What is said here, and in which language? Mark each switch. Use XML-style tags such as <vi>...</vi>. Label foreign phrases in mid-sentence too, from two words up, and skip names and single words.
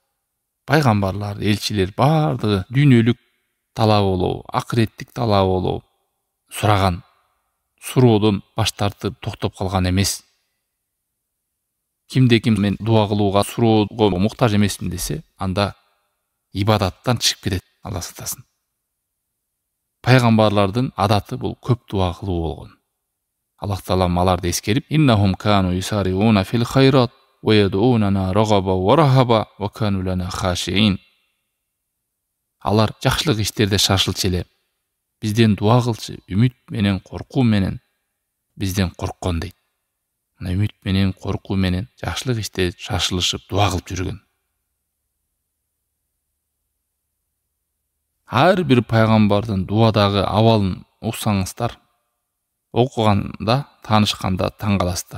<ky>Пайгамбарлар, элчилер бардыгы дүйнөлүк талап болобу, акыреттик талап болобу сураган, суроодон баш тартып токтоп калган эмес. Кимде ким мен дуа кылууга, суроого муктаж эмесмин десе, анда ибадаттан чыгып кетет, Алла сактасын. Пайгамбарлардын адаты бул көп дуа кылуу болгон. Аллах таалам аларды эскерип:</ky> <ar>"إنهم كانوا يسارعون في الخيرات ويدعوننا رغبا ورهبا وكانوا لنا خاشعين."</ar> <ky>Алар жакшылык иштерде шашылчу эле, бизден дуа кылчу, үмүт менен, коркуу менен бизден корккон дейт. Мына үмүт менен, коркуу менен жакшылык иште шашылышып дуа кылып жүргөн. Ар бир пайгамбардын дуадагы абалын уксаңыздар, окуганда, таанышканда таң каласыздар.</ky>